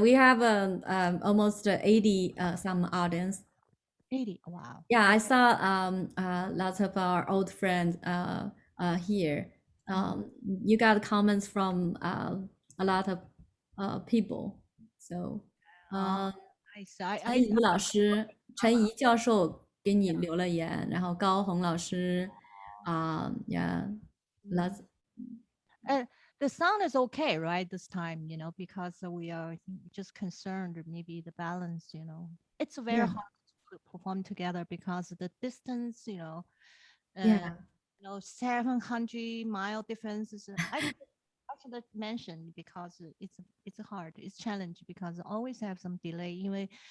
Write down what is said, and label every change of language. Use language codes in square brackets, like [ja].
[en] We have almost 80 some audience. 80. Wow. Yeah, I saw lots of our old friends here. You got comments from a lot of people. [zh] So, 陈怡老师、陈怡教授给你留了言，然后高红老师， [en] yeah, lots. The sound is okay, right? This time, because we are just concerned maybe the balance, it's very hard to perform together because of the distance, 700-mile differences. I should mention because it's hard, it's challenge because always have some delay.